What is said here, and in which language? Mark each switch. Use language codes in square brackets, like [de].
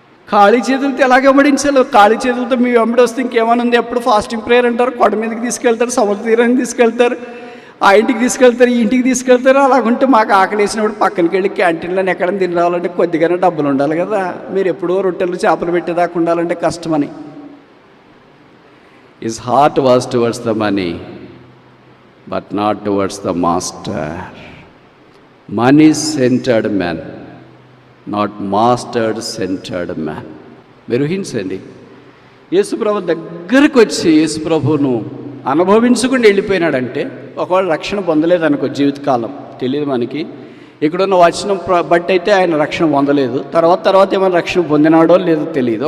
[te] ఖాళీ చేతులతో ఎలాగ వెంబడించాలి? ఖాళీ చేతులతో మీ వెంబడి వస్తే ఇంకేమైనా ఉంది? ఎప్పుడు ఫాస్టింగ్ ప్రేయర్ అంటారు, కొండ మీదకి తీసుకెళ్తారు, సముద్ర తీరానికి తీసుకెళ్తారు, ఆ ఇంటికి తీసుకెళ్తారు, ఈ ఇంటికి తీసుకెళ్తారు. అలాగుంటే మాకు ఆకలి వేసినప్పుడు పక్కనకి వెళ్ళి క్యాంటీన్లో ఎక్కడైనా తిని రావాలంటే కొద్దిగానే డబ్బులు ఉండాలి కదా. మీరు ఎప్పుడో రొట్టెలు చేపలు పెట్టేదాకా ఉండాలంటే కష్టమని. [en] His heart was towards the money, but not towards the master. Money-centered man, not master-centered man. [te] ఊహించండి, యేసుప్రభు దగ్గరకు వచ్చి యేసుప్రభును అనుభవించుకుని వెళ్ళిపోయినాడంటే, ఒకవేళ రక్షణ పొందలేదనుకో జీవితకాలం, తెలియదు మనకి. ఇక్కడున్న వచనం బట్టి అయితే ఆయన రక్షణ పొందలేదు. తర్వాత ఏమైనా రక్షణ పొందినాడో లేదో తెలియదు.